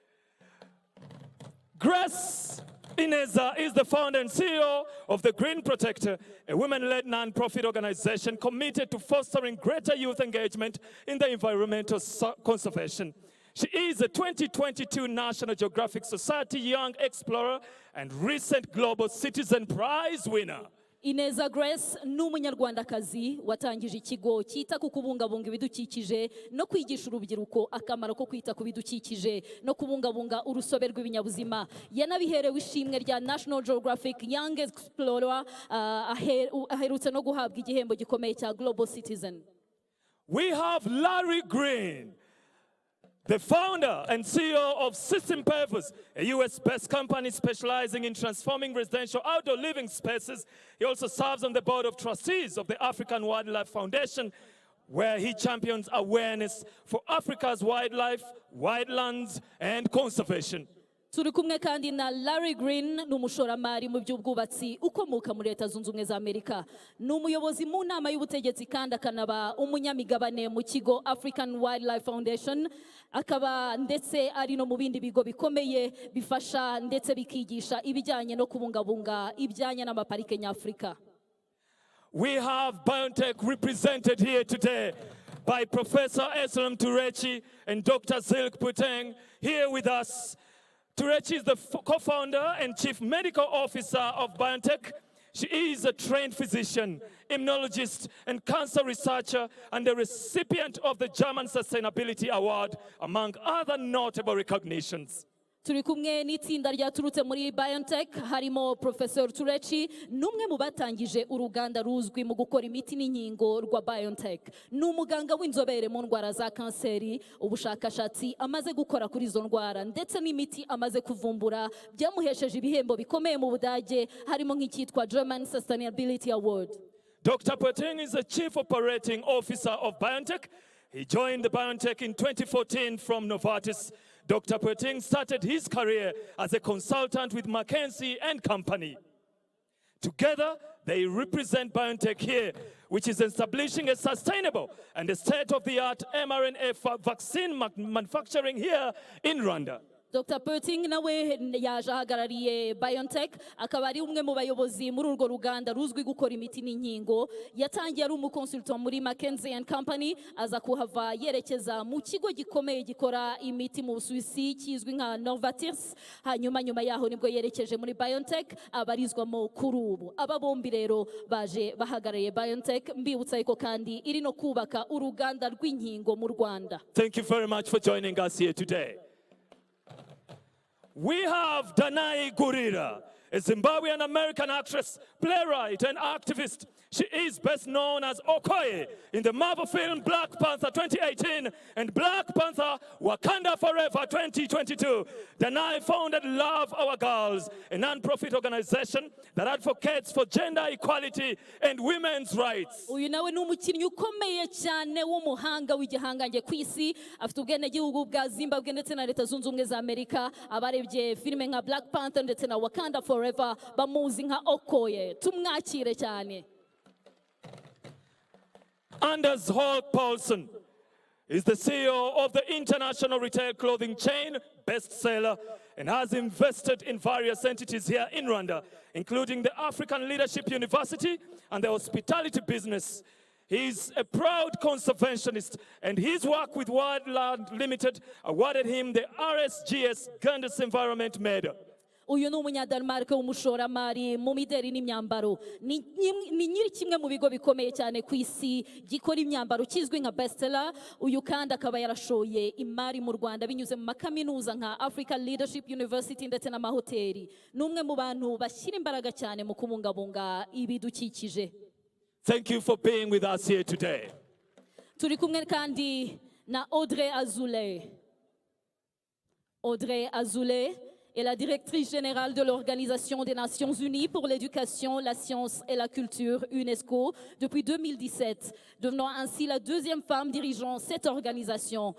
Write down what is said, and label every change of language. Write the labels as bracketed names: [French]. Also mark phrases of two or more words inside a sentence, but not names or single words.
[English] Grace Ineza is the founder and CEO of the Green Protector, a women-led non-profit organization committed to fostering greater youth engagement in the environmental conservation. She is a 2022 National Geographic Society Young Explorer and recent Global Citizen Prize winner. [Kinyarwanda] Ineza Grace ni umunyarwandakazi watangije ikigo cyita ku kubungabunga ibidukikije no kwigisha urubyiruko akamaro ko kwita ku bidukikije no kubungabunga urusobe rw'ibinyabuzima. Yanabiherewe ishimwe rya National Geographic Young Explorer, aherutse no guhabwa igihembo gikomeye cya Global Citizen. [English] We have Larry Green, the founder and CEO of System Purpose, a US-based company specializing in transforming residential outdoor living spaces. He also serves on the board of trustees of the African Wildlife Foundation, where he champions awareness for Africa's wildlife, wildlands, and conservation. [Kinyarwanda] Turi kumwe kandi na Larry Green, ni umushoramari mu by'ubwubatsi ukomoka muri Leta Zunze Ubumwe za Amerika. Ni umuyobozi mu nama y'ubutegetsi kandi akanaba umunyamigabane mu kigo African Wildlife Foundation. Akaba ndetse ari no mu bindi bigo bikomeye bifasha ndetse bikigisha ibijyanye no kubungabunga ibyanya n'amaparike nyafurika. [English] We have BioNTech represented here today by Professor Eslam Turechi and Dr. Zilk Puteng here with us. Turechi is the co-founder and chief medical officer of BioNTech. She is a trained physician, immunologist, and cancer researcher, and the recipient of the German Sustainability Award, among other notable recognitions. [Kinyarwanda] Turi kumwe n'itsinda ryaturutse muri BioNTech, harimo Professor Turechi, numwe mu batangije uruganda ruzwi mu gukora imiti n'inkingo rwa BioNTech. Ni umuganga w'inzobere mu ndwara za kanseri, ubushakashatsi amaze gukora kuri izo ndwara ndetse n'imiti amaze kuvumbura byamuhesheje ibihembo bikomeye mu Budage, harimo nk'icyitwa German Sustainability Award. [English] Dr. Puteng is the chief operating officer of BioNTech. He joined the BioNTech in 2014 from Novartis. Dr. Puteng started his career as a consultant with McKinsey and Company. Together, they represent BioNTech here, which is establishing a sustainable and a state-of-the-art mRNA vaccine manufacturing here in Rwanda. [Kinyarwanda] Dr. Puteng nawe yaje ahagarariye BioNTech, akaba ari umwe mu bayobozi muri urwo ruganda ruzwi gukora imiti n'inkingo. Yatangiye ari umukonsultant muri McKinsey and Company, aza kuhava yerekeza mu kigo gikomeye gikora imiti mu Busuwisi kizwi nka Novartis. Hanyuma nyuma yaho nibwo yerekeje muri BioNTech, abarizwamo kuri ubu. Aba bombi rero baje bahagarariye BioNTech, mbibutsa yuko kandi iri no kubaka uruganda rw'inkingo mu Rwanda. [English] Thank you very much for joining us here today. We have Danai Gurira, a Zimbabwean American actress, playwright, and activist. She is best known as Okoye in the Marvel film Black Panther 2018 and Black Panther Wakanda Forever 2022. Danai founded Love Our Girls, a non-profit organization that advocates for gender equality and women's rights. [Kinyarwanda] Uyu nawe ni umukinnyi ukomeye cyane w'umuhanga w'igihangange ku isi, afite ubwenegihugu bwa Zimbabwe ndetse na Leta Zunze Ubumwe za Amerika. Abarebye filime nka Black Panther ndetse na Wakanda Forever bamuzi nka Okoye. Tumwakire cyane. [English] Anders Holk Paulson is the CEO of the international retail clothing chain Bestseller and has invested in various entities here in Rwanda, including the African Leadership University and the hospitality business. He's a proud conservationist, and his work with Wildland Limited awarded him the RSGS Gandus Environment Medal. [Kinyarwanda] Uyu ni umunyadenmark w'umushoramari mu mideri n'imyambaro. Ni nyiri kimwe mu bigo bikomeye cyane ku isi gikora imyambaro kizwi nka Bestseller. Uyu kandi akaba yarashoye imari mu Rwanda binyuze mu makaminuza nka African Leadership University ndetse n'amahoteli. Ni umwe mu bantu bashyira imbaraga cyane mu kubungabunga ibidukikije. [English] Thank you for being with us here today. [Kinyarwanda] Turi kumwe kandi na Audrey Azoulay. [French] Audrey Azoulay est la directrice générale de l'Organisation des Nations Unies pour l'éducation, la science et la culture, UNESCO, depuis 2017, devenant ainsi la deuxième femme dirigeant cette organisation.